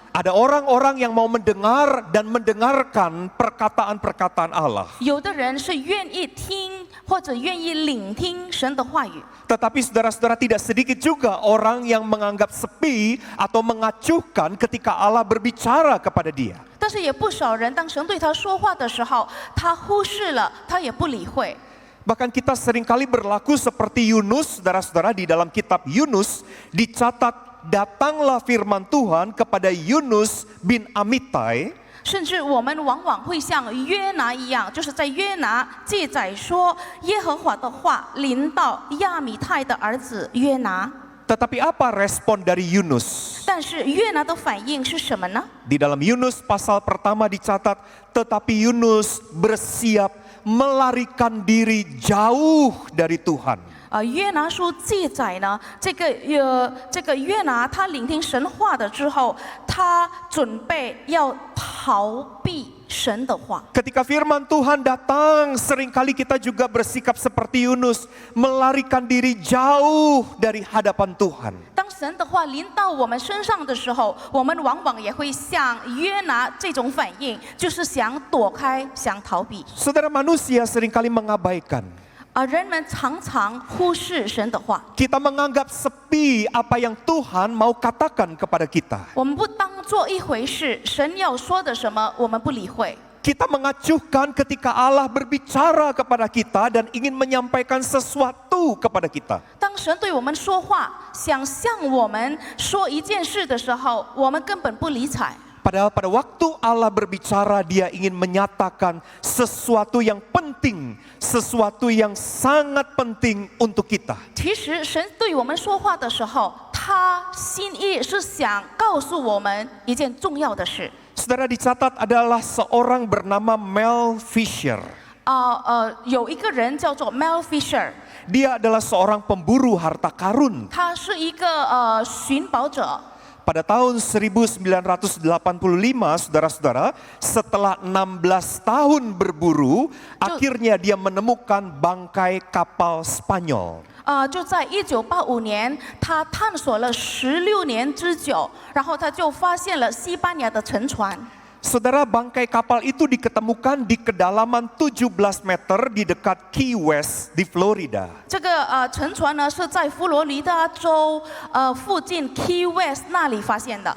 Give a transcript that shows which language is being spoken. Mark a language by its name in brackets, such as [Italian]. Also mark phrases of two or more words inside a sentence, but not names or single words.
[Indonesian] Ada orang-orang yang mau mendengar dan mendengarkan perkataan-perkataan Allah. [Chinese] 有的人是愿意听或者愿意聆听神的话语， [Indonesian] Tetapi saudara-saudara, tidak sedikit juga orang yang menganggap sepi atau mengacuhkan ketika Allah berbicara kepada dia. [Chinese] 但是也不少人当神对他说话的时候，他忽视了，他也不理会。 [Indonesian] Bahkan kita seringkali berlaku seperti Yunus, saudara-saudara, di dalam kitab Yunus dicatat datanglah firman Tuhan kepada Yunus bin Amittai. [Chinese] 甚至我们往往会像约拿一样，就是在约拿记载说，耶和华的话临到亚米太的儿子约拿。 [Indonesian] Tetapi apa respon dari Yunus? [Chinese] 但是约拿的反应是什么呢？ [Indonesian] Di dalam Yunus pasal pertama dicatat, tetapi Yunus bersiap melarikan diri jauh dari Tuhan. [Chinese] 约拿书记载呢，这个约拿他聆听神话的之后，他准备要逃避神的话。 [Indonesian] Ketika firman Tuhan datang, seringkali kita juga bersikap seperti Yunus, melarikan diri jauh dari hadapan Tuhan. [Chinese] 当神的话临到我们身上的时候，我们往往也会像约拿这种反应，就是想躲开，想逃避。 [Indonesian] Saudara, manusia seringkali mengabaikan. [Chinese] 人们常常忽视神的话， [Indonesian] Kita menganggap sepi apa yang Tuhan mau katakan kepada kita. [Chinese] 我们不当做一回事。神要说的什么，我们不理会。 [Indonesian] Kita mengacuhkan ketika Allah berbicara kepada kita dan ingin menyampaikan sesuatu kepada kita. [Chinese] 当神对我们说话，想向我们说一件事的时候，我们根本不理睬。 [Indonesian] Padahal pada waktu Allah berbicara, Dia ingin menyatakan sesuatu yang penting, sesuatu yang sangat penting untuk kita. [Chinese] 其实神对我们说话的时候，他心意是想告诉我们一件重要的事。 [Indonesian] Saudara, dicatat adalah seorang bernama Mel Fisher. [Chinese] 有一个人叫做 Mel Fisher， [Indonesian] Dia adalah seorang pemburu harta karun. [Chinese] 他是一个寻宝者。 [Indonesian] Pada tahun 1985, saudara-saudara, setelah 16 tahun berburu, akhirnya dia menemukan bangkai kapal Spanyol. [Chinese] 就在1985年，他探索了16年之久，然后他就发现了西班牙的沉船。 [Indonesian] Saudara, bangkai kapal itu diketemukan di kedalaman 17 meter di dekat Key West di Florida. [Chinese] 这个沉船呢是在佛罗里达州附近 Key West 那里发现的。